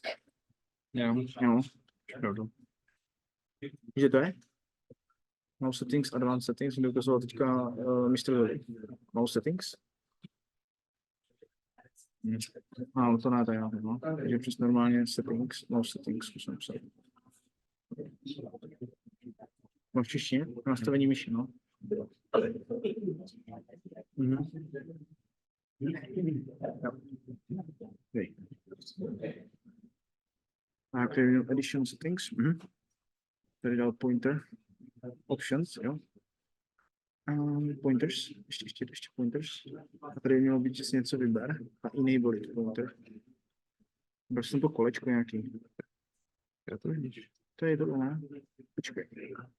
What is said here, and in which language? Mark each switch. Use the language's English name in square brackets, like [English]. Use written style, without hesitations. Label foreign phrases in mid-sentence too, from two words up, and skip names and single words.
[Czech] Jo. Že to je? [English] Mouse settings, advanced settings, [Czech] mi ukazoval teďka mistr [English] mouse settings. [Czech] To ne, to já, no. Takže přes normálně settings, [English] mouse settings, [Czech] zkusím psat. No v češtině, nastavení myši, no. [English] Okay. Additional settings. [Czech] Tady dal pointer. Options, jo. Pointers, ještě pointers. A tady mělo být, že si něco vyber a [English] enable it pointer. [Czech] Byl jsem to kolečko nějaký. Já to vidíš. To je tohle, ne? Počkej.